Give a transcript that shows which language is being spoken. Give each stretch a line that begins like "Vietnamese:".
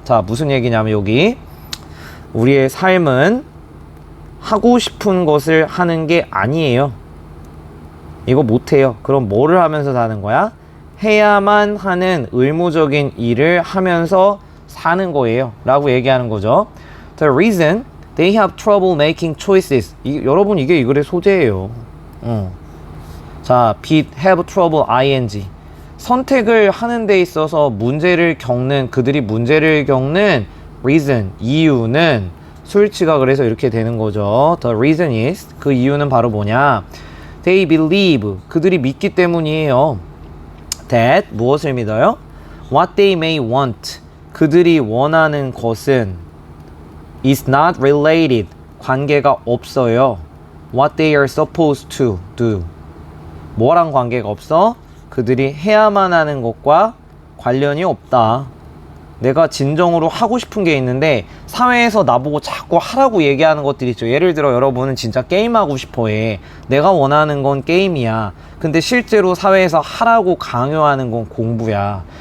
Korean: 자, 무슨 얘기냐면 여기 우리의 삶은 하고 싶은 것을 하는 게 아니에요. 이거 못해요. 그럼 뭐를 하면서 사는 거야? 해야만 하는 의무적인 일을 하면서 사는 거예요 라고 얘기하는 거죠.
English: The reason they have trouble making choices.
Korean: 여러분 이게 이 글의 소재예요.
English: 자, have trouble ing.
Korean: 선택을 하는 데 있어서 그들이 문제를 겪는 reason, 이유는 수일치가 그래서 이렇게 되는 거죠.
English: The reason is,
Korean: 그 이유는 바로 뭐냐?
English: They believe,
Korean: 그들이 믿기 때문이에요. That, 무엇을 믿어요?
English: What they may want,
Korean: 그들이 원하는 것은
English: is not related,
Korean: 관계가 없어요.
English: What they are supposed to do,
Korean: 뭐랑 관계가 없어? 그들이 해야만 하는 것과 관련이 없다. 내가 진정으로 하고 싶은 게 있는데 사회에서 나보고 자꾸 하라고 얘기하는 것들이 있죠. 예를 들어 여러분은 진짜 게임하고 싶어 해. 내가 원하는 건 게임이야. 근데 실제로 사회에서 하라고 강요하는 건 공부야.